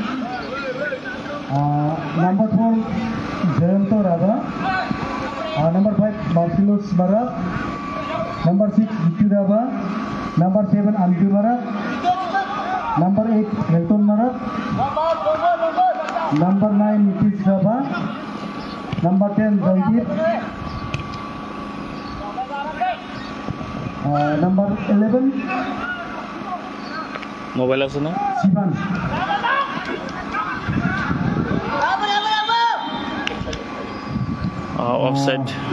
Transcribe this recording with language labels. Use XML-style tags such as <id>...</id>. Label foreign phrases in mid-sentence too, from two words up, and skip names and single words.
<en>number 4 Jayanto Radha number 5 Marcellus Barak number 6 Vitu Rava number 7 Anju Barak number 8 Helton Barak number 9 Nitish Rava number 10 Joydeep number 11</en> <bn>মোবাইল আছে না Sivan offside</bn>